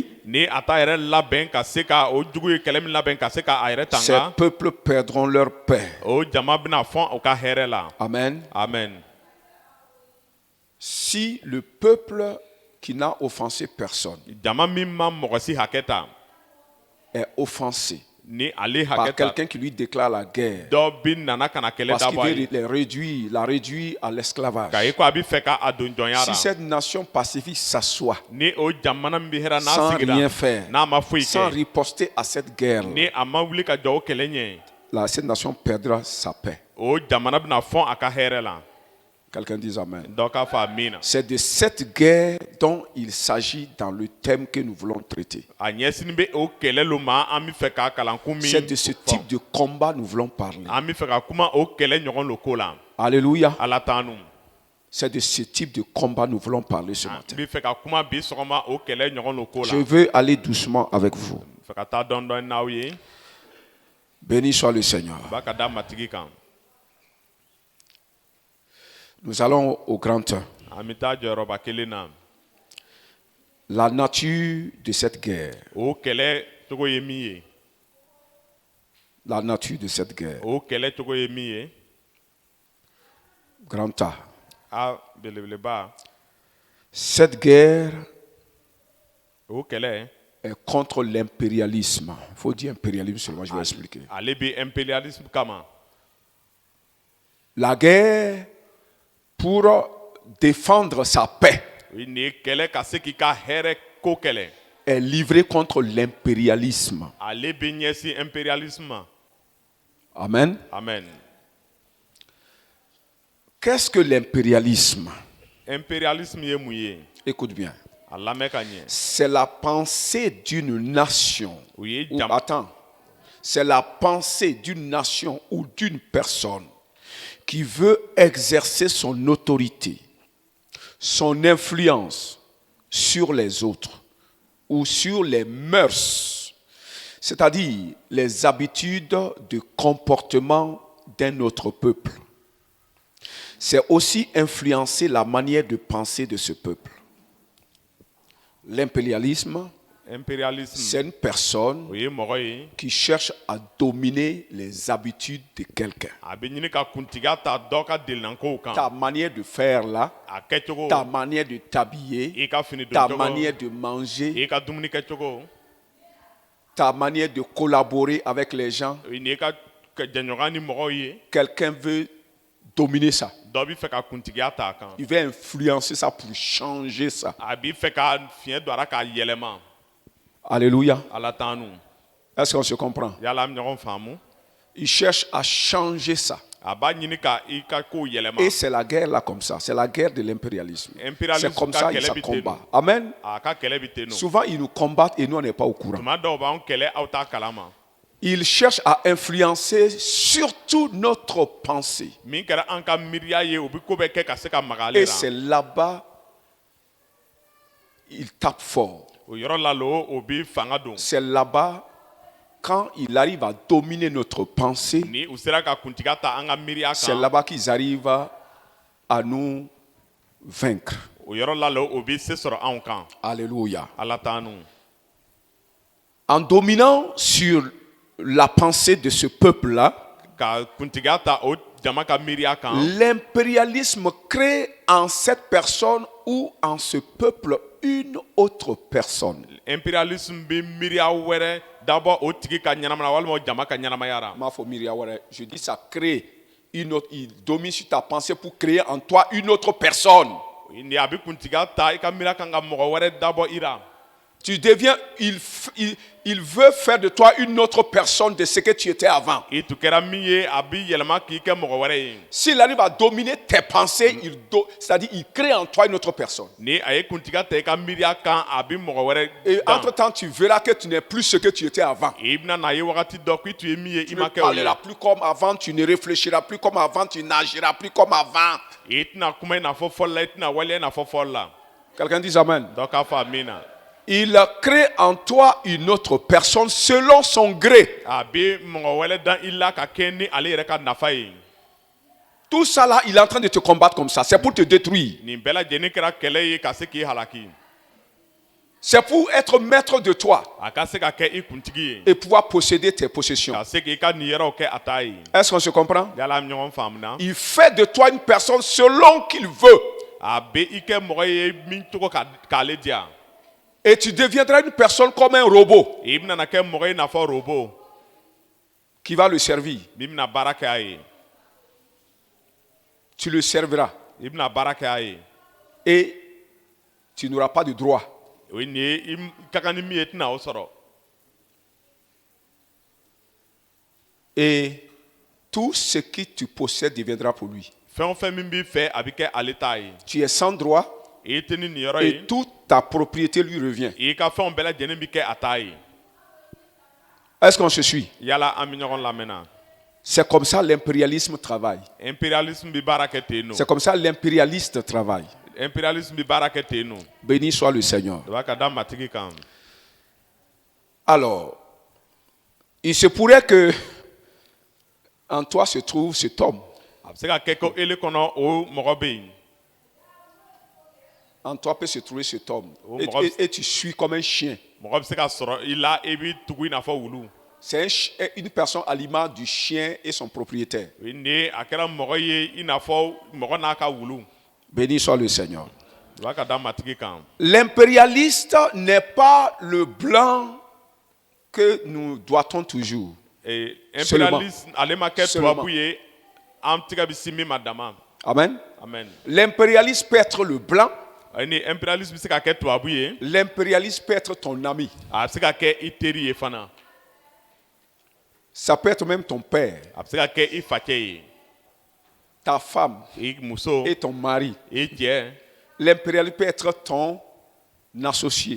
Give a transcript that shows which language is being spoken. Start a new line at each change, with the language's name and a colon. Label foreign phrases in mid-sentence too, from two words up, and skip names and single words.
Bambara: Ni a t'a yɛrɛ labɛn ka se ka o jugu ye kɛlɛ min labɛn ka se ka a yɛrɛ
French: ces
Bambara: tanga.
French: peuples perdront leur paix.
Bambara: O jama bɛna fɔn o ka hɛrɛ la.
French: Amen.
Bambara: Amen.
French: Si le peuple qui n'a offensé personne
Bambara: Jama min ma mɔgɔ si hakɛ ta.
French: est offensé
Bambara: Ni ale
French: par
Bambara: hakɛ ta.
French: quelqu'un qui lui déclare la guerre,
Bambara: Dɔ bi nana ka na kɛlɛ
French: parce qu'il
Bambara: dabɔ a
French: veut
Bambara: ye.
French: la réduire à l'esclavage.
Bambara: Ka ye ko a bɛ fɛ ka a don jɔnya
French: Si
Bambara: ra.
French: cette nation pacifique s'assoit
Bambara: Ni o jamana min bɛ hɛrɛ n'a
French: sans
Bambara: sigira.
French: rien faire,
Bambara: N'a ma foyi
French: sans
Bambara: kɛ.
French: riposter à cette guerre,
Bambara: Ni a ma wuli ka jɔ o kɛlɛ ɲɛ.
French: cette nation perdra sa paix.
Bambara: O jamana bɛna fɔn a ka hɛrɛ la.
French: Quelqu'un dit Amen.
Bambara: Dɔ k'a fɔ amina.
French: C'est de cette guerre dont il s'agit dans le thème que nous voulons traiter.
Bambara: A ɲɛsin bɛ o kɛlɛ lo ma an bɛ fɛ ka kalankun min
French: C'est de ce type de combat nous voulons parler.
Bambara: an bɛ fɛ ka kuma o kɛlɛ ɲɔgɔn lo ko la.
French: Alléluia.
Bambara: Ala t'an nu.
French: C'est de ce type de combat nous voulons parler ce
Bambara: An
French: matin.
Bambara: bɛ fɛ ka kuma bi sɔgɔma o kɛlɛ ɲɔgɔn lo ko la.
French: Je veux aller doucement avec vous.
Bambara: Fɛ ka taa dɔɔni n'aw ye.
French: Béni soit le Seigneur.
Bambara: Ba ka da matigi kan.
French: Nous allons au grand 1.
Bambara: An bɛ taa jɔyɔrɔba kelen na.
French: La nature de cette guerre.
Bambara: O kɛlɛ cogo ye min ye.
French: La nature de cette guerre.
Bambara: O kɛlɛ cogo ye min ye.
French: Grand A.
Bambara: A belebeleba.
French: Cette guerre
Bambara: O kɛlɛ.
French: est contre l'impérialisme. Il faut dire impérialisme seulement, je vais expliquer.
Bambara: Ale bɛ impérialisme kama.
French: La guerre pour défendre sa paix
Bambara: Nin ye kɛlɛ ka se k'i ka hɛrɛ ko kɛlɛ.
French: est livrée contre l'impérialisme.
Bambara: Ale bɛ ɲɛsin impérialisme ma.
French: Amen.
Bambara: Amen.
French: Qu'est-ce que l'impérialisme?
Bambara: Impérialisme ye mun ye?
French: Écoute bien.
Bambara: A lamɛn ka ɲɛ.
French: C'est la pensée d'une nation.
Bambara: O ye
French: Ou, attends. C'est la pensée d'une nation ou d'une personne qui veut exercer son autorité, son influence sur les autres ou sur les mœurs, c'est-à-dire les habitudes de comportement d'un autre peuple. C'est aussi influencer la manière de penser de ce peuple. L'impérialisme,
Bambara: Impérialisme.
French: c'est une personne
Bambara: O ye mɔgɔ ye.
French: qui cherche à dominer les habitudes de quelqu'un.
Bambara: A bɛ ɲini ka kuntigiya ta dɔ ka delinankow kan.
French: Ta manière de faire là,
Bambara: A kɛcogo.
French: ta manière de t'habiller,
Bambara: I ka fini don
French: ta
Bambara: cogo.
French: manière de manger,
Bambara: I ka dumuni kɛcogo.
French: ta manière de collaborer avec les gens.
Bambara: O ye ka jɛɲɔgɔn ni mɔgɔw ye.
French: Quelqu'un veut dominer ça.
Bambara: Dɔ bɛ fɛ ka kuntigiya ta a kan.
French: Il veut influencer ça pour changer ça.
Bambara: A b'i fɛ ka fiɲɛ don a la k'a yɛlɛma.
French: Alléluia.
Bambara: Ala t'an nu.
French: Est-ce qu'on se comprend?
Bambara: Yala an bɛ ɲɔgɔn faamu.
French: Il cherche à changer ça.
Bambara: A b'a ɲini ka i ka kow yɛlɛma.
French: Et c'est la guerre là comme ça. C'est la guerre de l'impérialisme.
Bambara: Impérialisme
French: C'est comme
Bambara: ka
French: ça qu'il
Bambara: kɛlɛ bi ten
French: combat. non. Amen.
Bambara: A ka kɛlɛ bɛ ten nɔ.
French: Souvent, ils nous combattent et nous, on n'est pas au courant.
Bambara: Tuma dɔw b'anw kɛlɛ aw t'a kalama.
French: Il cherche à influencer surtout notre pensée.
Bambara: Min kɛra an ka miiriya ye o bɛ ko bɛɛ kɛ ka se ka maga ale
French: Et
Bambara: la.
French: c'est là-bas, il tape fort.
Bambara: O yɔrɔ la lo o bɛ fanga don.
French: C'est là-bas, quand il arrive à dominer notre pensée,
Bambara: Ni u sera ka kuntigiya ta an ka miiriya
French: c'est
Bambara: kan.
French: là-bas qu'ils arrivent à nous vaincre.
Bambara: O yɔrɔ la lo o bɛ se sɔrɔ anw kan.
French: Alléluia.
Bambara: Ala t'an nu.
French: En dominant sur la pensée de ce peuple-là,
Bambara: Ka kuntigiya ta o jama ka miiriya kan.
French: l'impérialisme crée en cette personne ou en ce peuple une autre personne.
Bambara: Impérialisme bɛ miiriya wɛrɛ dabɔ o tigi ka ɲɛnamaya la walima o jama ka ɲɛnamaya la.
French: Ma famille, je dis ça crée une autre, il domine sur ta pensée pour créer en toi une autre personne.
Bambara: Ni a bɛ kuntigiya ta i ka miiriya kan ka mɔgɔ wɛrɛ dabɔ i la.
French: Tu deviens, il veut faire de toi une autre personne de ce que tu étais avant.
Bambara: i tun kɛra min ye a bi yɛlɛma k'i kɛ mɔgɔ wɛrɛ ye
French: S'il arrive à dominer tes pensées, c'est-à-dire il crée en toi une autre personne.
Bambara: ni a ye kuntigiya ta i ka miiriya kan a bi mɔgɔ wɛrɛ
French: Et
Bambara: dan
French: entre-temps, tu verras que tu n'es plus ce que tu étais avant.
Bambara: i bɛna n'a ye wagati dɔ ko i tun ye min ye
French: Tu
Bambara: i
French: ne
Bambara: ma kɛ o ye
French: parleras plus comme avant, tu ne réfléchiras plus comme avant, tu n'agiras plus comme avant.
Bambara: i tɛna kuma i n'a fɔ fɔlɔ la i tɛna waleya i n'a fɔ fɔlɔ la
French: Quelqu'un dit Amen.
Bambara: dɔ k'a fɔ amina
French: Il crée en toi une autre personne selon son gré.
Bambara: a bi mɔgɔ wɛrɛ dan i la ka kɛ ni ale yɛrɛ ka nafa ye
French: Tout ça là, il est en train de te combattre comme ça. C'est pour te détruire.
Bambara: nin bɛɛ lajɛlen kɛra kɛlɛ ye ka se k'i halaki
French: C'est pour être maître de toi
Bambara: a ka se ka kɛ i kuntigi ye
French: et pouvoir posséder tes possessions.
Bambara: ka se k'i ka nin yɔrɔw kɛ a ta ye
French: Est-ce qu'on se comprend?
Bambara: yala an ɲɔgɔn faamuna
French: Il fait de toi une personne selon qu'il veut.
Bambara: a bɛ i kɛ mɔgɔ ye min cogo k'ale diya
French: Et tu deviendras une personne comme un robot
Bambara: i bɛna kɛ mɔgɔ ye i n'a fɔ robo
French: qui va le servir.
Bambara: min bɛna baara kɛ a ye
French: Tu le serviras
Bambara: i bɛna baara kɛ a ye
French: et tu n'auras pas de droit.
Bambara: o ye nin ye i ka kan ni min ye i tɛna o sɔrɔ
French: Et tout ce que tu possèdes deviendra pour lui.
Bambara: fɛn o fɛn min b'i fɛ a bɛ kɛ ale ta ye
French: Tu es sans droit
Bambara: i tɛ ni nin yɔrɔ ye
French: et toute ta propriété lui revient.
Bambara: i ka fɛnw bɛɛ lajɛlen bɛ kɛ a ta ye
French: Est-ce qu'on se suit?
Bambara: yala an bɛ ɲɔgɔn lamɛnna
French: C'est comme ça l'impérialisme travaille.
Bambara: impérialisme bɛ baara kɛ ten nɔ
French: C'est comme ça l'impérialiste travaille.
Bambara: impérialisme bɛ baara kɛ ten nɔ
French: Béni soit le Seigneur.
Bambara: o b'a ka da matigi kan
French: Alors, il se pourrait que en toi se trouve cet homme. a bɛ se ka kɛ ko ele kɔnɔ o mɔgɔ bɛ yen En toi peut se trouver cet homme. Oh, Et tu suis comme un chien.
Bambara: mɔgɔ bɛ se ka sɔrɔ i la i bɛ tugu i n'a fɔ wulu
French: C'est une personne à l'image du chien et son propriétaire.
Bambara: o ye nin ye a kɛra mɔgɔ ye i n'a fɔ mɔgɔ n'a ka wulu
French: Béni soit le Seigneur.
Bambara: o b'a ka da matigi kan
French: L'impérialiste n'est pas le blanc que nous doit-on toujours.
Bambara: impérialisme ale ma kɛ
French: Seulement.
Bambara: tubabu ye an tigɛ bɛ si min ma dama
French: Amen.
Bambara: amen
French: L'impérialiste peut être le blanc.
Bambara: ni impérialisme bɛ se ka kɛ tubabu ye
French: L'impérialiste peut être ton ami.
Bambara: a bɛ se ka kɛ i teri ye fana
French: Ça peut être même ton père,
Bambara: a bɛ se ka kɛ i facɛ ye
French: ta femme
Bambara: i muso
French: et ton mari.
Bambara: i cɛ
French: L'impérialiste peut être ton associé,